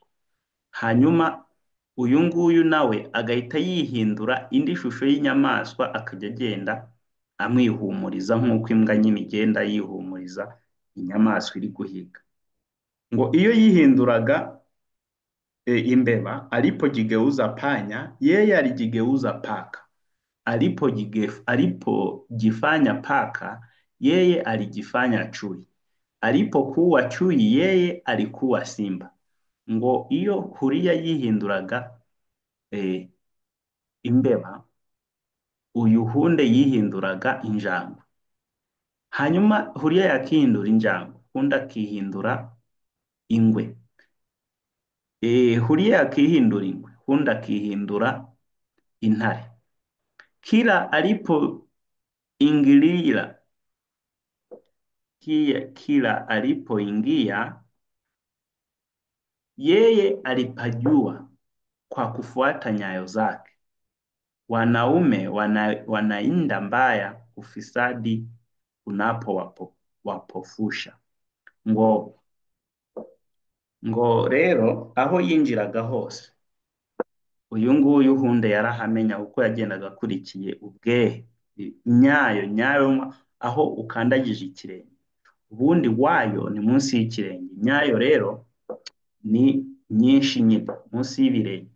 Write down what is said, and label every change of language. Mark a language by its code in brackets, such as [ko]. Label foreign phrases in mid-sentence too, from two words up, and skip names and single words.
[rw] Hanyuma uyu nguyu nawe agahita yihindura indi shusho y'inyamaswa, akajya agenda amwihumuriza nk'uko imbwa nyine igenda yihumuriza inyamaswa iri guhiga. Ngo iyo yihinduraga imbeba, [sw] alipojigeuza panya, yeye alijigeuza paka. Alipojifanya paka, yeye alijifanya chui. Alipokuwa chui, yeye alikuwa simba. [rw] Ngo iyo Huria yihinduraga imbeba, uyu Hunde yihinduraga injangwe. Hanyuma Huria yakihindura injangwe, Hunde akihindura ingwe. Huria yakihindura ingwe, Hunde akihindura intare. [sw] Kila alipoingia yeye alipajua kwa kufuata nyayo zake. Wanaume wanainda mbaya ufisadi unapowapofusha. [rw] Ngo rero aho yinjiraga hose uyu nguyu Hunde yarahamenya uko yagendaga akurikiye ubwehe, nyayo aho ukandagije ikirenge, ubundi wayo ni munsi y'ikirenge, nyayo rero ni nyinshi nyine munsi y'ibirenge.